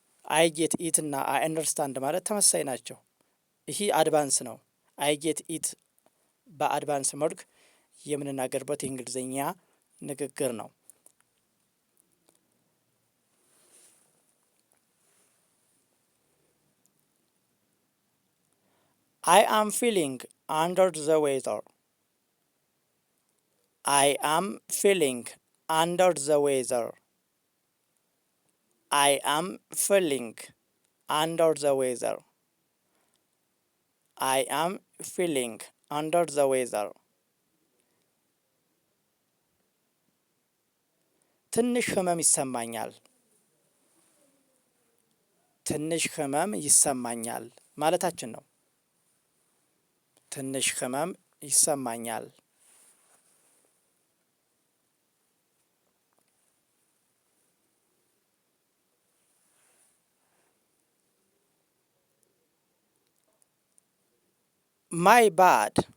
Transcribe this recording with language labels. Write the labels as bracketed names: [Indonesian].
[Amharic] አይ ጌት ኢት እና አይ አንደርስታንድ ማለት ተመሳሳይ ናቸው። ይህ አድቫንስ ነው። አይ ጌት ኢት በአድቫንስ መልክ የምንናገርበት የእንግሊዝኛ ንግግር ነው። [English] I am feeling under the weather. I am feeling under the weather. I am feeling under the weather. I am feeling under the weather. [Amharic] ትንሽ ህመም ይሰማኛል። ትንሽ ህመም ይሰማኛል ማለታችን ነው። ትንሽ ህመም ይሰማኛል። [English] My bad.